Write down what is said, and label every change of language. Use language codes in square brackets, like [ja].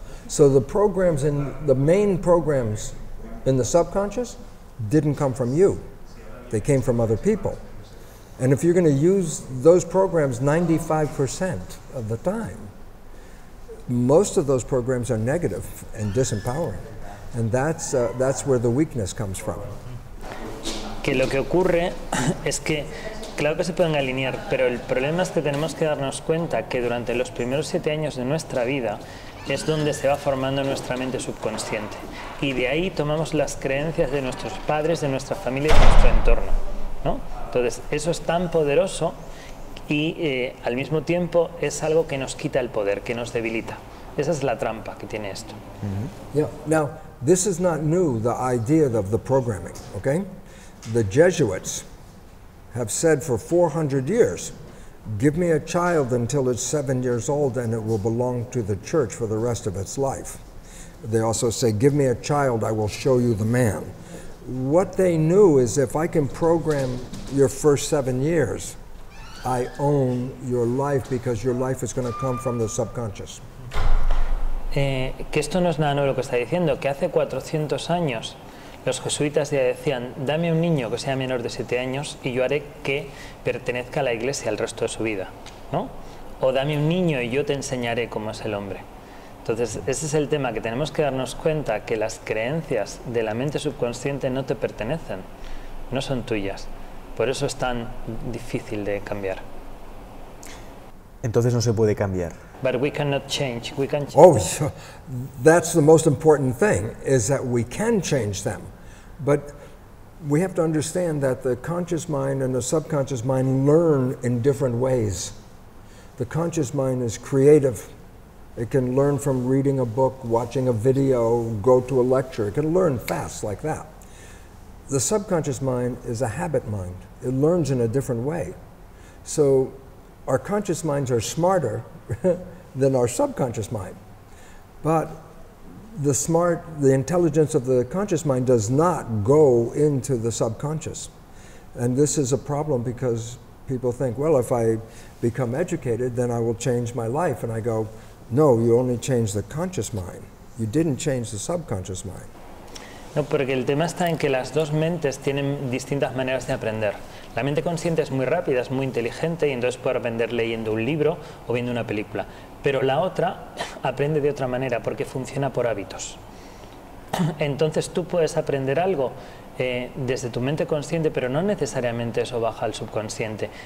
[en] So the main programs in the subconscious didn't come from you. They came from other people. And if you're going to use those programs 95% of the time, most of those programs are negative and disempowering. And that's where the weakness comes from. [es] Que lo que ocurre es que, claro que se pueden alinear, pero el problema es que tenemos que darnos cuenta que durante los primeros 7 años de nuestra vida es donde se va formando nuestra mente subconsciente. Y de ahí tomamos las creencias de nuestros padres, de nuestra familia y de nuestro entorno, ¿no? Entonces, eso es tan poderoso y al mismo tiempo es algo que nos quita el poder, que nos debilita. Esa es la trampa que tiene esto. [en] Yeah. Now, this is not new, the idea of the programming, okay? The Jesuits have said for 400 years, give me a child until it's 7 years old and it will belong to the church for the rest of its life. They also say, give me a child, I will show you the man. What they knew is if I can program your first 7 years, I own your life because your life is going to come from the subconscious. [es] Que esto no es nada nuevo lo que está diciendo, que hace 400 años los jesuitas ya decían, dame un niño que sea menor de 7 años y yo haré que pertenezca a la iglesia el resto de su vida, ¿no? O dame un niño y yo te enseñaré cómo es el hombre. Entonces, ese es el tema, que tenemos que darnos cuenta que las creencias de la mente subconsciente no te pertenecen, no son tuyas. Por eso es tan difícil de cambiar. Entonces no se puede cambiar. [en] But we cannot change. We can Oh, so that's the most important thing, is that we can change them. But we have to understand that the conscious mind and the subconscious mind learn in different ways. The conscious mind is creative. It can learn from reading a book, watching a video, go to a lecture. It can learn fast like that. The subconscious mind is a habit mind. It learns in a different way. So our conscious minds are smarter than our subconscious mind. But the intelligence of the conscious mind does not go into the subconscious. And this is a problem because people think, well, if I become educated, then I will change my life. And I go, no, you only change the conscious mind. You didn't change the subconscious mind. [es] No, porque el tema está en que las dos mentes tienen distintas maneras de aprender. La mente consciente es muy rápida, es muy inteligente y entonces puede aprender leyendo un libro o viendo una película. Pero la otra aprende de otra manera porque funciona por hábitos. Entonces tú puedes aprender algo desde tu mente consciente, pero no necesariamente eso baja al subconsciente.